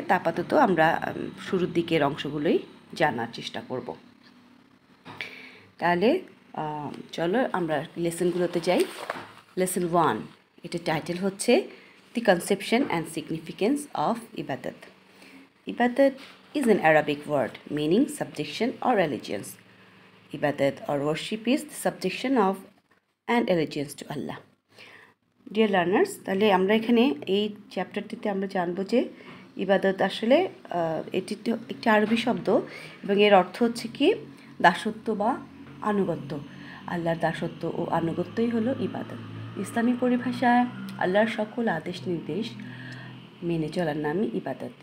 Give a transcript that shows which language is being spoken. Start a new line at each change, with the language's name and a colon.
Bangla: তা আপাতত আমরা শুরুর দিকের অংশগুলোই জানার চেষ্টা করব। তাহলে চলো আমরা লেসনগুলোতে যাই। লেসন 1, এটার টাইটেল হচ্ছে
English: The conception and significance of ইবাদত। Ibadat is an Arabic word meaning subjection or allegiance. Ibadat or worship is the subjection of and allegiance to Allah. Dear learners,
Bangla: তাহলে আমরা এখানে এই চ্যাপ্টারটিতে আমরা জানবো যে ইবাদত আসলে এটি একটি আরবি শব্দ এবং এর অর্থ হচ্ছে কি দাসত্ব বা আনুগত্য। আল্লাহর দাসত্ব ও আনুগত্যই হলো ইবাদত। ইসলামী পরিভাষায় আল্লাহর সকল আদেশ নির্দেশ মেনে চলার নামই ইবাদত।